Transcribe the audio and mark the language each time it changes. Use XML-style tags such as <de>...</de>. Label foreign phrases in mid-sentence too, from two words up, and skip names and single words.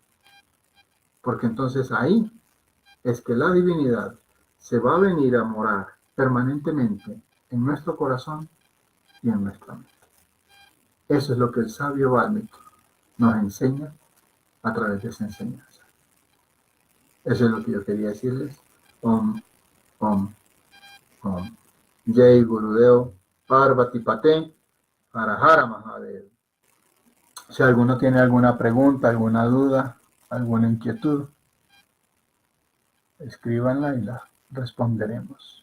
<es>Porque entonces ahí es que la divinidad se va a venir a morar permanentemente en nuestro corazón y en nuestra mente. Eso es lo que el sabio Valmiki nos enseña a través de esa enseñanza. Eso es lo que yo quería decirles.</es> <sa>ॐ ॐ ॐ. जय गुरुदेव पार्वती पते हर हर महादेव.</sa> <es>Si alguno tiene alguna pregunta, alguna duda, alguna inquietud, escríbanla y la responderemos.</es>